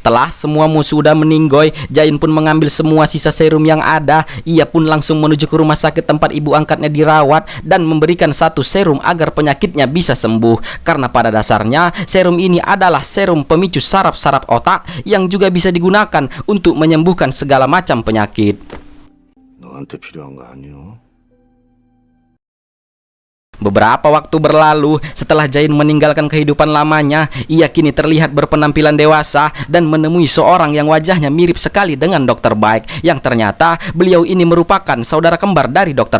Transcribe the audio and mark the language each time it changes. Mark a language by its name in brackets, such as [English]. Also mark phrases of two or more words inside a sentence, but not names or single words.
[Indonesian] Setelah semua musuh udah meninggoy, Jayun pun mengambil semua sisa serum yang ada. Ia pun langsung menuju ke rumah sakit tempat ibu angkatnya dirawat dan memberikan satu serum agar penyakitnya bisa sembuh. Karena pada dasarnya serum ini adalah serum pemicu saraf-saraf otak yang juga bisa digunakan untuk menyembuhkan segala macam penyakit. [Korean] 너한테 필요한 거 아니요? [Indonesian] Beberapa waktu berlalu, setelah Jayun meninggalkan kehidupan lamanya, ia kini terlihat berpenampilan dewasa dan menemui seorang yang wajahnya mirip sekali dengan Dr. Baik, yang ternyata beliau ini merupakan saudara kembar dari Dr.